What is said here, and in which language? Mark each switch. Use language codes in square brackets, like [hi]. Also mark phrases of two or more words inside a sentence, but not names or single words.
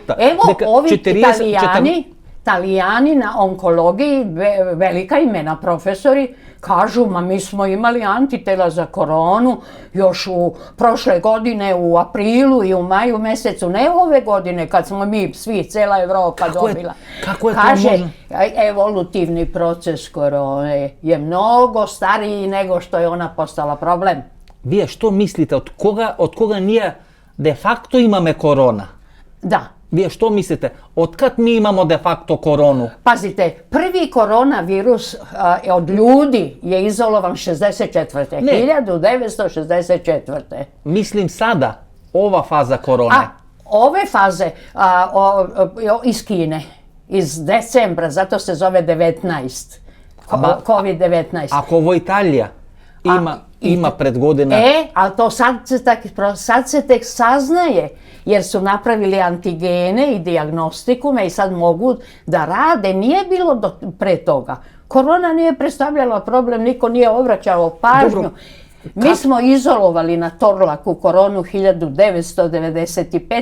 [sr] Evo, ovi Italijani na onkologiji, velika imena profesori, kažu, ma mi smo imali antitela za koronu još u prošle godine u aprilu i u maju mjesecu, ne ove godine kad smo mi svi, cela Evropa dobila. Kako je to Kaže, možno? evolutivni proces korone je mnogo stariji nego što je ona postala problem. [mk] Вие што мислите, од кога ние де факто имаме корона? [sr] Da. Вие што мислите, откад ми имамо де факто корону? Pazite, prvi koronavirus od ljudi je izolovan 64. Ne. 1964. Мислим сада, ова фаза короне. A ove faze iz Kine, iz decembra, zato se zove 19. COVID-19. [mk] Ако во Италија има пред година... [sr] Ali to sad se tek saznaje, jer su napravili antigene i dijagnostikume i sad mogu da rade. Nije bilo pre toga. Korona nije predstavljala problem, niko nije obraćao pažnju. Dobro. Mi smo izolovali na Torlaku koronu 1995.